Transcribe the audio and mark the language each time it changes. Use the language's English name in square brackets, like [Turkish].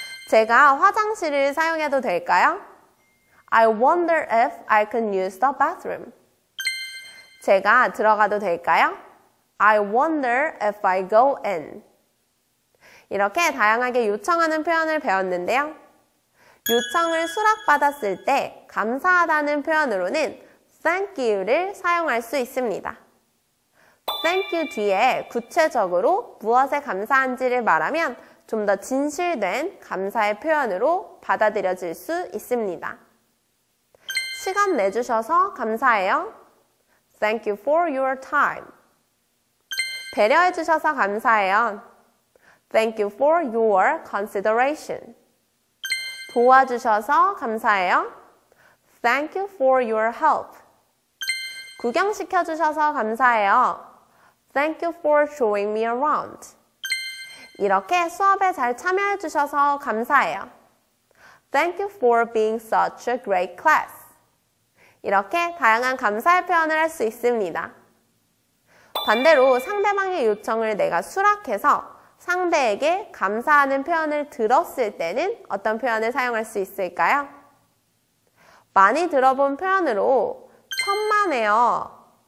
[Korean] 제가 화장실을 사용해도 될까요? [English] I wonder if I can use the bathroom. [Korean] 제가 들어가도 될까요? [English] I wonder if I go in. [Korean] 이렇게 다양하게 요청하는 표현을 배웠는데요. 요청을 수락받았을 때 감사하다는 표현으로는 thank you를 사용할 수 있습니다. thank you 뒤에 구체적으로 무엇에 감사한지를 말하면 좀 더 진실된 감사의 표현으로 받아들여질 수 있습니다. 시간 내주셔서 감사해요. [English] Thank you for your time. [Korean] 배려해 주셔서 감사해요. [English] Thank you for your consideration. [Korean] 도와주셔서 감사해요. [English] Thank you for your help. [Korean] 구경시켜 주셔서 감사해요. [English] Thank you for showing me around. [Korean] 이렇게 수업에 잘 참여해 주셔서 감사해요. [English] Thank you for being such a great class. [Korean] 이렇게 다양한 감사의 표현을 할 수 있습니다. 반대로 상대방의 요청을 내가 수락해서 상대에게 감사하는 표현을 들었을 때는 어떤 표현을 사용할 수 있을까요? 많이 들어본 표현으로 천만에요.